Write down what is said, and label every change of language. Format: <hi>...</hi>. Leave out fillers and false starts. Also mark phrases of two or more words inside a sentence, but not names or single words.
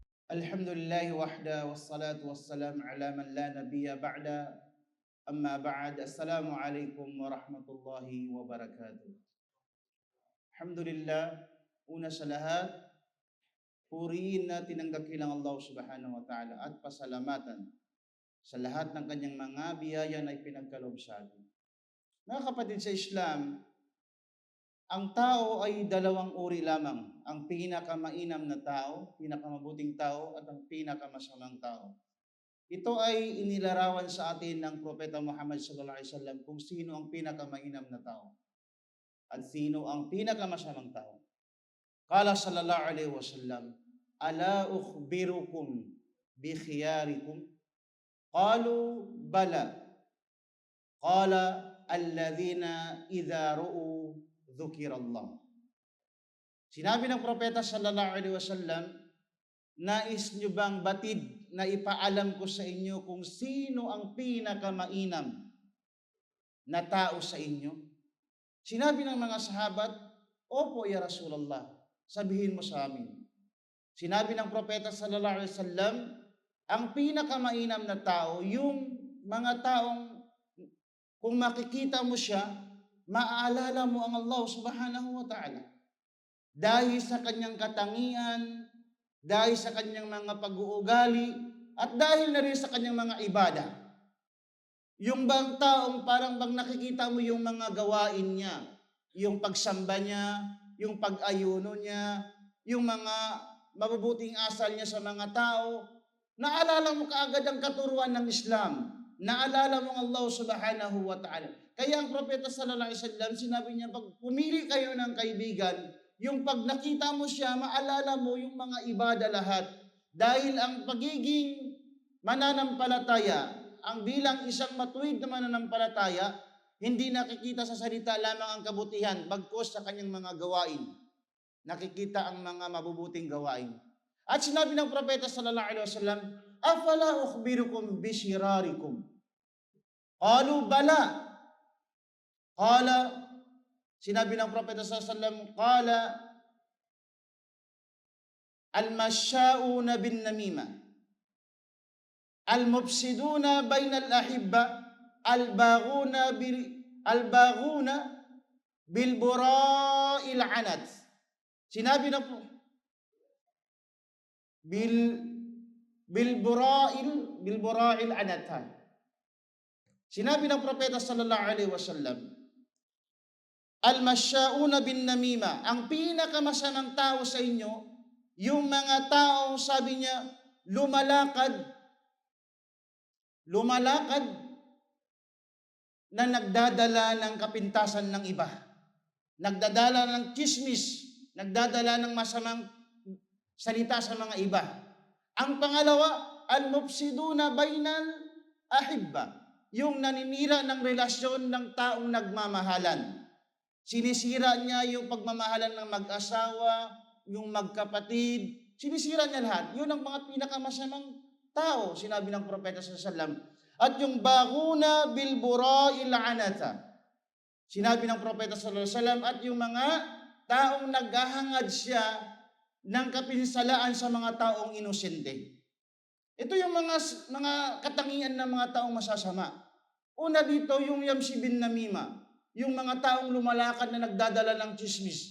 <ar>الحمد لله وحده والصلاة والسلام على من لا نبي بعده أما بعد. السلام عليكم ورحمة الله وبركاته.</ar> <tl>Alhamdulillah, una sa lahat, purihin natin ang dakilang Allah</tl> <ar>سبحانه وتعالى</ar> <tl>at pasalamatan sa lahat ng kanyang mga biyaya na ipinagkaloob sa atin. Mga kapatid sa Islam, ang tao ay dalawang uri lamang. Ang pinakamainam na tao, pinakamabuting tao, at ang pinakamasamang tao. Ito ay inilarawan sa atin ng Propeta Muhammad</tl> <ar>صلى الله عليه وسلم</ar> <tl>kung sino ang pinakamainam na tao at sino ang pinakamasamang tao.</tl> <ar>قال صلى الله عليه وسلم، "ألا أخبركم بخياركم?" قالوا بلى. قال الذين إذا رؤوا ذكر الله.</ar> <tl>Sinabi ng Propeta</tl> <ar>صلى الله عليه وسلم,</ar> <tl>nais nyo bang batid na ipaalam ko sa inyo kung sino ang pinakamainam na tao sa inyo? Sinabi ng mga sahabat, opo</tl> <ar>يا رسول الله,</ar> <tl>sabihin mo sa amin. Sinabi ng Propeta</tl> <ar>صلى الله عليه وسلم,</ar> <tl>ang pinakamainam na tao, yung mga taong kung makikita mo siya, maaalala mo ang Allah</tl> <ar>سبحانه وتعالى.</ar> <tl>Dahil sa kanyang katangian, dahil sa kanyang mga pag-uugali, at dahil na rin sa kanyang mga ibada. Yung bang taong parang bang nakikita mo yung mga gawain niya, yung pagsamba niya, yung pag-ayuno niya, yung mga mabubuting asal niya sa mga tao, naalala mo kaagad ang katuruan ng Islam, naalala mo ang Allah</tl> <ar>سبحانه وتعالى.</ar> <tl>Kaya ang Propeta</tl> <ar>صلى الله عليه وسلم,</ar> <tl>sinabi niya, pag pumili kayo ng kaibigan, yung pag nakita mo siya, maalala mo yung mga ibada lahat. Dahil ang pagiging mananampalataya, ang bilang isang matuwid na mananampalataya, hindi nakikita sa salita lamang ang kabutihan, bagkus sa kanyang mga gawain. Nakikita ang mga mabubuting gawain. At sinabi ng Propeta</tl> <ar>صلى الله عليه وسلم, أفلا أخبركم بشراركم? قالوا بلى. قال,</ar> <tl>sinabi ng Propeta</tl> <ar>صلى الله عليه وسلم, قال المشاؤون بالنميمة المفسدون بين الأحبة الباغون بالبرآء العنت.</ar> <tl>Sinabi na po</tl> <ar>بالبرآء العنت.</ar> <tl>Sinabi ng Propeta</tl> <ar>صلى الله عليه وسلم, المشاؤون بالنميمة,</ar> <tl>ang pinakamasamang tao sa inyo, yung mga tao, sabi niya, lumalakad na nagdadala ng kapintasan ng iba. Nagdadala ng chismis, nagdadala ng masamang salita sa mga iba. Ang pangalawa,</tl> <ar>المفسدون بين الأحبة,</ar> <tl>yung naninira ng relasyon ng taong nagmamahalan. Sinisira niya yung pagmamahalan ng mag-asawa, yung magkapatid, sinisira niya lahat. Yun ang mga pinakamasamang tao, sinabi ng Propeta</tl> <ar>صلى الله عليه وسلم.</ar> <tl>At yung</tl> <ar>الباغون بالبرآء العنت,</ar> <tl>sinabi ng Propeta</tl> <ar>صلى الله عليه وسلم,</ar> <tl>at yung mga taong naghahangad siya ng kapinsalaan sa mga taong inosente. Ito yung mga katangian ng mga taong masasama. Una dito, yung</tl> <ar>يمشي بالنميمة,</ar> <tl>yung mga taong lumalakad na nagdadala ng chismis.</tl>